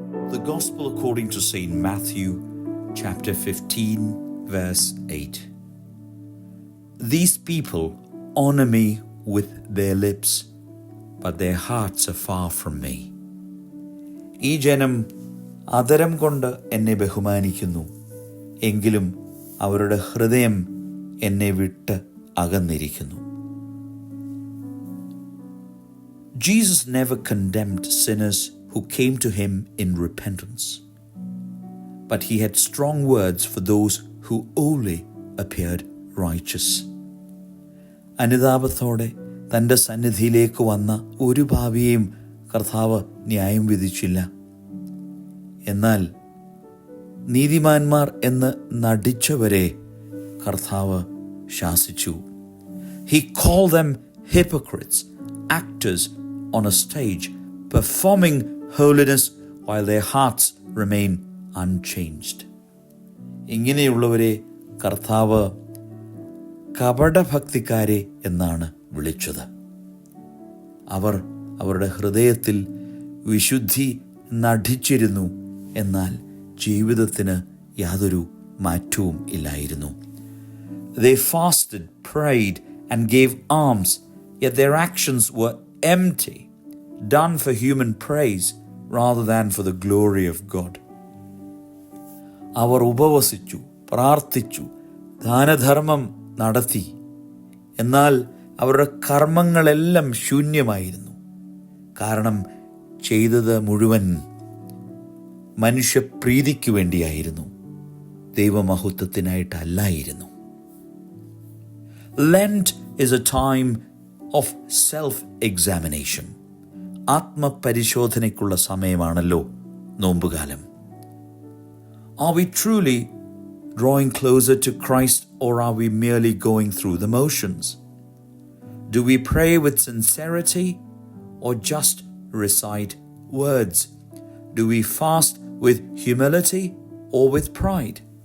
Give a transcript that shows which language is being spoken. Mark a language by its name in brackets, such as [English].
[English] The Gospel according to St. Matthew, chapter 15, verse 8. These people honor me with their lips, but their hearts are far from me. [Malayalam] ഈ ജനം അധരം കൊണ്ട് എന്നെ ബഹുമാനിക്കുന്നു, എങ്കിലും അവരുടെ ഹൃദയം എന്നെ വിട്ട് അകന്നിരിക്കുന്നു. [English] Jesus never condemned sinners who came to him in repentance, but he had strong words for those who only appeared righteous. [Malayalam] അനുതാപത്തോടെ തൻ്റെ സന്നിധിയിലേക്ക് വന്ന ഒരു പാപിയെയും കർത്താവ് ന്യായം വിധിച്ചില്ല. എന്നാൽ നീതിമാന്മാർ എന്ന് നടിച്ചവരെ കർത്താവ് ശാസിച്ചു. [English] He called them hypocrites, actors on a stage, performing holiness while their hearts remain unchanged. [Malayalam] ഇങ്ങനെയുള്ളവരെ കർത്താവ് കപടഭക്തിക്കാരെ എന്നാണ് വിളിച്ചത്. അവർ അവരുടെ ഹൃദയത്തിൽ വിശുദ്ധി നടിച്ചിരുന്നു, എന്നാൽ ജീവിതത്തിന് യാതൊരു മാറ്റവും ഇല്ലായിരുന്നു. [English] They fasted, prayed and gave alms, yet their actions were empty, done for human praise rather than for the glory of God. [Malayalam] അവർ ഉപവസിച്ചു, പ്രാർത്ഥിച്ചു, ദാനധർമ്മം നടത്തി, എന്നാൽ അവരുടെ കർമ്മങ്ങളെല്ലാം ശൂന്യമായിരുന്നു. കാരണം ചെയ്തത് മുഴുവൻ മനുഷ്യപ്രീതിക്ക് വേണ്ടിയായിരുന്നു, ദൈവമഹത്വത്തിനായിട്ടല്ലായിരുന്നു. [English] Lent is a time of self-examination. [Malayalam] ആത്മപരിശോധനയ്ക്കുള്ള സമയമാണല്ലോ നോമ്പുകാലം. [English] Are we truly drawing closer to Christ, or are we merely going through the motions? Do we pray with sincerity or just recite words? Do we fast with humility or with pride?